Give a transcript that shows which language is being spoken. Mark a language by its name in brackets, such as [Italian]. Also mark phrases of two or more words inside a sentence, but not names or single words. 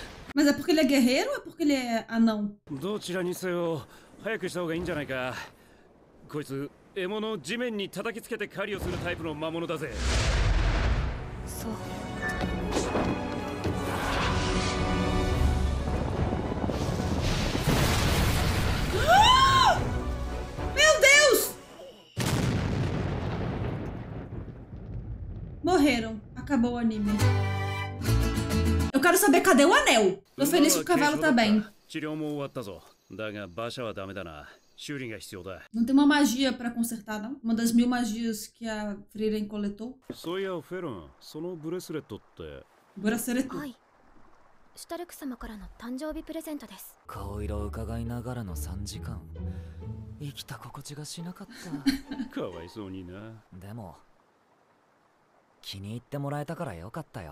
[Portuguese] Mas é porque ele é guerreiro ou é porque ele é anão? [Japanese] どちらにせよ早くした方がいいんじゃないか。こいつ獲物を地面に叩きつけて狩りをするタイプの魔物だぜ。そう。 [Portuguese] Morreram. Acabou o anime. Eu quero saber cadê o anel. Tô feliz que o cavalo tá bem. [Japanese] 治療も終わったぞ。だが馬車はダメだな。修理が必要だ。 [Portuguese] Não tem uma magia pra consertar, não? Uma das 1000 magias que a Frieren coletou. [Japanese] そういやフェロン、そのブレスレットって。 [Portuguese] Bracelete. [Japanese] はい。シュタルク様からの誕生日プレゼントです。顔色を伺いながらの3時間。生きた心地がしなかった。かわいそうにな。でも気に入ってもらえたからよかったよ。